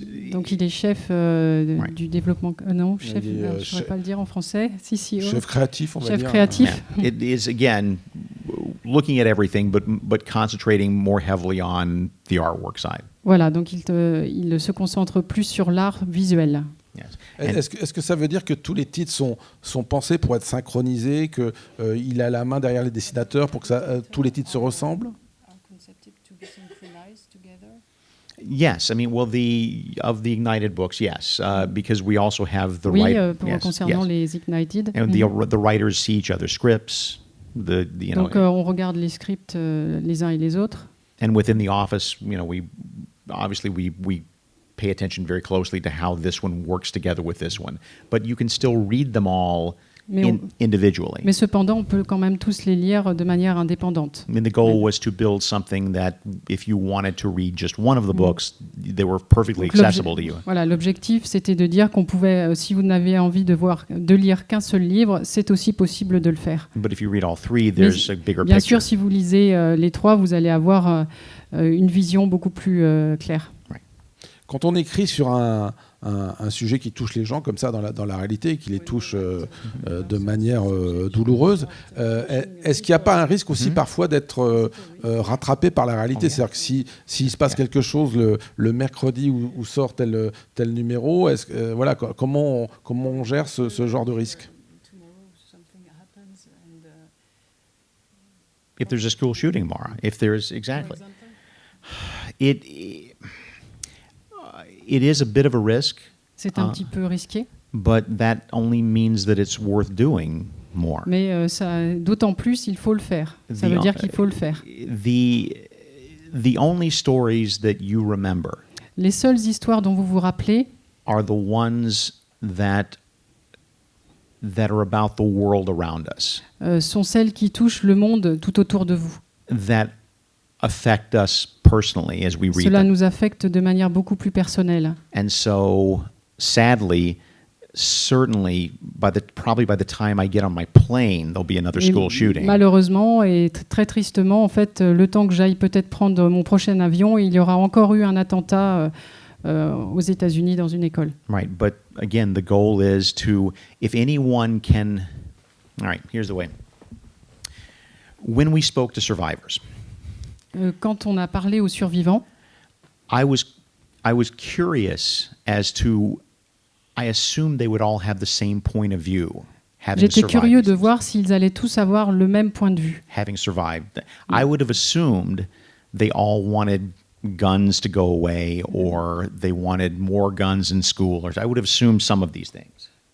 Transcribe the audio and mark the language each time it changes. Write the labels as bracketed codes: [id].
[fr] donc il est chef du développement. Non, chef. Je ne saurais pas le dire en français. CCO. Chef créatif, on va dire. Chef créatif. [en] Yeah. It is again looking at everything, but concentrating more heavily on the artwork side. [fr] Voilà, donc il se concentre plus sur l'art visuel. [en] Yes. [fr] Est-ce que ça veut dire que tous les titres sont pensés pour être synchronisés, qu'il a la main derrière les dessinateurs pour que tous les titres se ressemblent? [en] Yes, of the Ignited books, yes, because we also have the [fr] oui, concernant les Ignited. [en] And the writers see each other's scripts. [fr] Donc on regarde les scripts les uns et les autres. [en] And within the office, we pay attention very closely to how this one works together with this one. But you can still read them all individually. [fr] Mais cependant, on peut quand même tous les lire de manière indépendante. [en] I mean, the goal was to build something that, if you wanted to read just one of the books, they were perfectly accessible to you. [fr] Voilà, l'objectif, c'était de dire qu'on pouvait, si vous n'avez envie de lire qu'un seul livre, c'est aussi possible de le faire. [en] But if you read all three, there's a bigger [fr] Bien [en] picture. [fr] sûr, si vous lisez les trois, vous allez avoir une vision beaucoup plus claire. [en] Right. [fr] Quand on écrit sur un sujet qui touche les gens comme ça dans la réalité, qui les touche de manière douloureuse, est-ce qu'il n'y a pas un risque aussi parfois d'être rattrapé par la réalité? C'est-à-dire que s'il se passe quelque chose le mercredi où sort tel numéro, voilà, comment on gère ce genre de risque? [en] If there's a school shooting tomorrow, if there's exactly, it is a bit of a risk. [fr] C'est un petit peu risqué. [en] But that only means that it's worth doing more. [fr] Mais d'autant plus, il faut le faire. Ça veut dire qu'il faut le faire. [en] The only stories that you remember. [fr] Les seules histoires dont vous vous rappelez [en] Are the ones that are about the world around us. [fr] Sont celles qui touchent le monde tout autour de vous. [en] That affect us personally as we read [fr] Cela [en] them. [fr] nous affecte de manière beaucoup plus personnelle. [en] And so, sadly, certainly, probably by the time I get on my plane, there'll be another school shooting. [fr] Malheureusement et très tristement, en fait, le temps que j'aille peut-être prendre mon prochain avion, il y aura encore eu un attentat aux États-Unis dans une école. [en] Right, but again, the goal is to, if anyone can, all right, here's the way. When we spoke to survivors, [fr] quand on a parlé aux survivants, [en] I was curious as to, I assumed they would all have the same point of view. [fr] J'étais curieux de voir s'ils allaient tous avoir le même point de vue. [en] Having survived. I would have assumed they all wanted guns to go away, or they wanted more guns in school, or I would have assumed some of these things.